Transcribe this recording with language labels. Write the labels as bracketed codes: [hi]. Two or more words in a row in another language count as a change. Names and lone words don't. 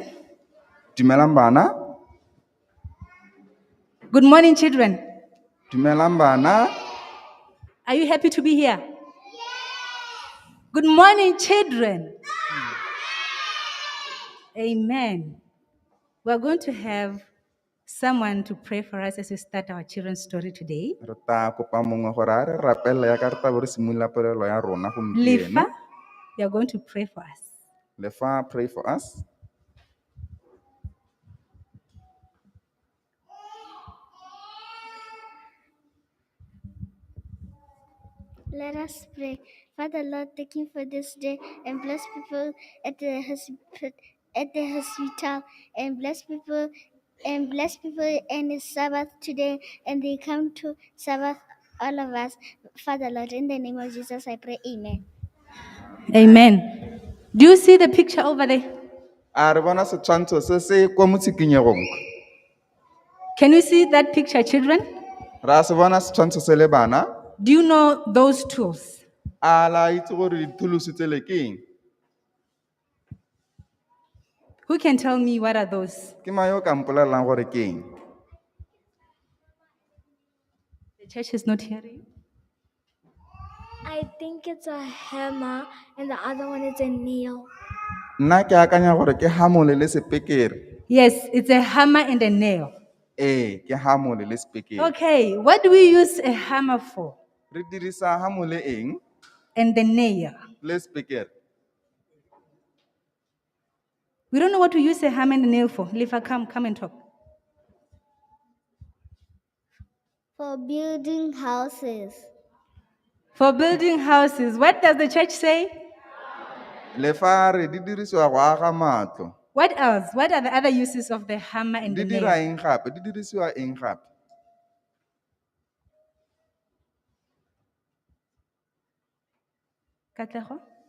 [tn] Dumelang bana, [en] Good morning, children. [tn] dumelang bana. [en] Are you happy to be here? Good morning, children. Amen. We're going to have someone to pray for us as we start our children's story today. [tn] Re tla kopa mongwe gore a re rapelle ya ka re tla bo re simolola polelo ya rona Lifa, gompieno. [en] you're going to pray for us. Lefa, pray for us. Let us pray. Father Lord, thank you for this day and bless people at the hospital and bless people and it's Sabbath today and they come to Sabbath all of us. Father Lord, in the name of Jesus I pray, amen. Amen. Do you see the picture over there? [tn] A re bona setshwantsho se se kwa motshikinyegong. [en] Can you see that picture, children? [tn] Ra se bona setshwantsho se le bana. [en] Do you know those tools? [tn] A la itse gore dithulusi tsele ke eng? [en] Who can tell me what are those? [tn] Ke mang yo o ka mpolelang gore ke eng? [en] The church is not hearing. I think it's a hammer and the other one is a nail. [tn] Nna ke akanya gore ke hamole le sepekere. [en] Yes, it's a hammer and a nail. [tn] Ke hamole le sepekere. [en] Okay, what do we use a hammer for? [tn] Re dirisa hamole eng? [en] And the nail. [tn] Le sepekere. [en] We don't know what to use a hammer and a nail for. Lifa, come and talk. For building houses. For building houses. What does the church say? [tn] Lefa re di dirisiwa go aga matlo. [en] What else? What are the other uses of the hammer and the [tn] Di dira [en] nail? [tn] eng gape? Di dirisiwa eng gape? Katlego?